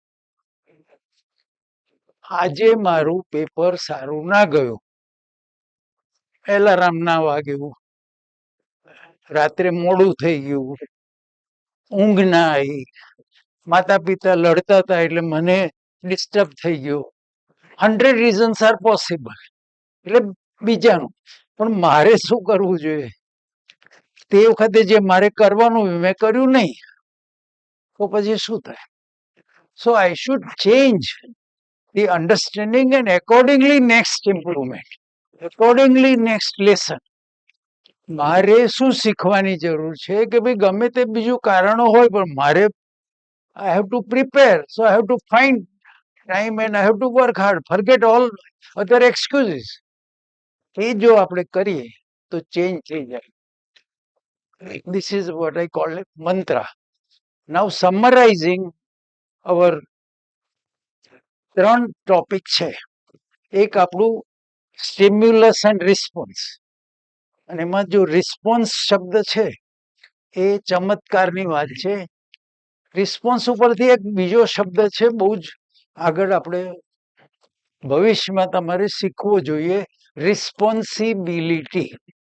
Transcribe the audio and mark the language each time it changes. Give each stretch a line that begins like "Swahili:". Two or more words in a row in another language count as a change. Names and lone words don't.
Gujarati: આજે મારું પેપર સારું ના ગયું, એલાર્મ ના વાગ્યું, રાત્રે મોડું થઈ ગયું, ઊંઘ ના આવી, માતા પિતા લડતા હતા એટલે મને ડિસ્ટર્બ થઈ ગયો.
English: 100 reasons are possible.
Gujarati: એટલે બીજાનું, પણ મારે શું કરવું જોઈએ? તે વખતે જે મારે કરવાનું મેં કર્યું નહીં, તો પછી શું થાય?
English: So I should change the understanding and accordingly next improvement, accordingly next lesson.
Gujarati: મારે શું શીખવાની જરૂર છે કે ભાઈ ગમે તે બીજું કારણો હોય પણ મારે
English: I have to prepare, so I have to find time and I have to work hard, forget all other excuses.
Gujarati: એ જો આપણે કરીએ તો ચેન્જ થઈ જાય.
English: This is what I call it mantra. Now summarizing our 3
Gujarati: ટોપિક છે. એક આપણું
English: stimulus and response,
Gujarati: અને એમાં જો રિસ્પોન્સ શબ્દ છે એ ચમત્કારની વાત છે. રિસ્પોન્સ ઉપરથી એક બીજો શબ્દ છે, બહુ જ આગળ આપણે ભવિષ્યમાં તમારે શીખવો જોઈએ, રિસ્પોન્સિબિલિટી.